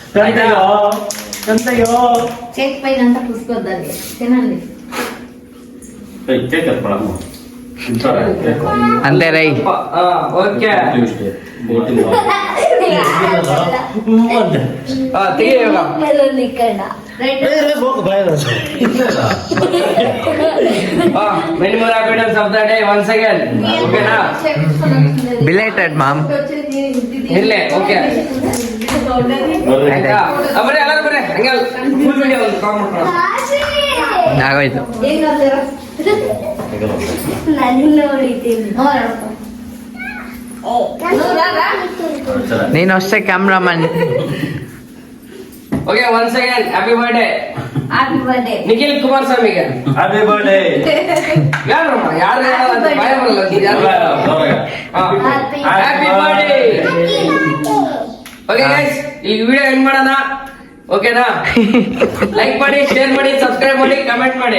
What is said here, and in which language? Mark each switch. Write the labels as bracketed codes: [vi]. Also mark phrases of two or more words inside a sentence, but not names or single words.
[te] చేతి పైన అంతా పుసుకోద్దండి తినండి [kn] ಕೇಕ್ ಕಟ್ ಮಾಡಮ್ಮ ತಿಂತಾರೆ [te] అంతే రై [kn] ಓಕೆ ತೆಗಿ ಇವಾಗ. [en] many more happy returns of the day once again. [kn] ಓಕೆನಾ? [en] belated mom. [kn] ಇರ್ಲಿ, ಓಕೆ ಆಯ್ತಾ? ಬರ್ರಿ ಎಲ್ಲರೂ ಬರ್ರಿ, ಹಂಗೆ [en] full video [kn] ಒಂದು ಕಾಮೆಂಟ್ ಮಾಡಿ. [te] ఆగోಯ್ತು నేను వస్తే కెమెరామన్. [en] okay once again happy birthday happy birthday [kn] ನಿಖಿಲ್ ಕುಮಾರಸ್ವಾಮಿಗೆ. [en] happy birthday [kn] ಯಾರು ಯಾರು ಭಯ ಬರಲ್ಲ [en] happy birthday. okay guys, [kn] ಈ ವಿಡಿಯೋ ಎಂಡ್ ಮಾಡೋಣ. ಓಕೆನಾ? ಲೈಕ್ ಮಾಡಿ, ಶೇರ್ ಮಾಡಿ, ಸಬ್ಸ್ಕ್ರೈಬ್ ಮಾಡಿ, ಕಮೆಂಟ್ ಮಾಡಿ.